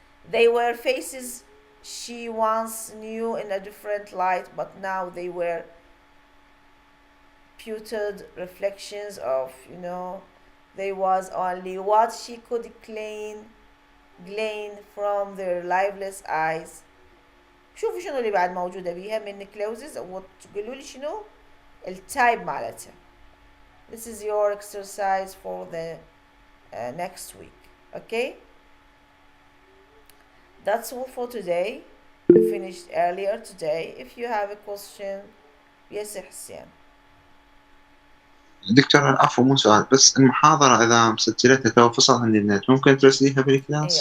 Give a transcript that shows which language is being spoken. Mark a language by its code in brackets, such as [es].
[en] They were faces she once knew in a different light, but now they were putrid reflections of, there was only what she could glean from their lifeless eyes. [ar] شوفوا شنو اللي بعد موجودة بيها من clauses وتقولوا لي شنو التايب مالتها. [en] This is your exercise for the next week. Okay? That's all for today. We finished earlier today. If you have a question, yes حسين. [ar] دكتور العفو مو سؤال، بس المحاضرة إذا مسجلتها تو فصل عندي النت ممكن ترسليها بالكلاس؟